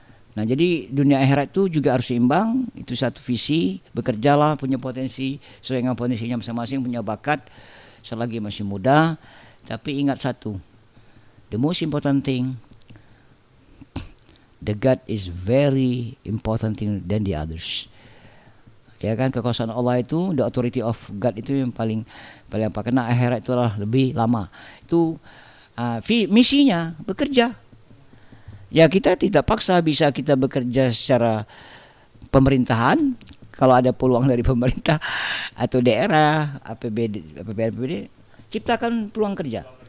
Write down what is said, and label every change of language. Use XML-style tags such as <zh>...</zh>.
<id>Nah, jadi dunia akhirat itu juga harus seimbang. Itu satu visi. Bekerjalah, punya potensi sesuai dengan potensinya masing-masing, punya bakat selagi masih muda. Tapi ingat satu,</id> <en>the most important thing, the God is very important thing than the others.</en> <id>Ya kan, kekuasaan Allah itu,</id> <en>the authority of God</en> <id>itu yang paling apa? Karena akhirat itu adalah lebih lama. Itu misinya bekerja. Ya, kita tidak paksa, bisa kita bekerja secara pemerintahan kalau ada peluang dari pemerintah atau daerah, APBD, ciptakan peluang kerja.</id>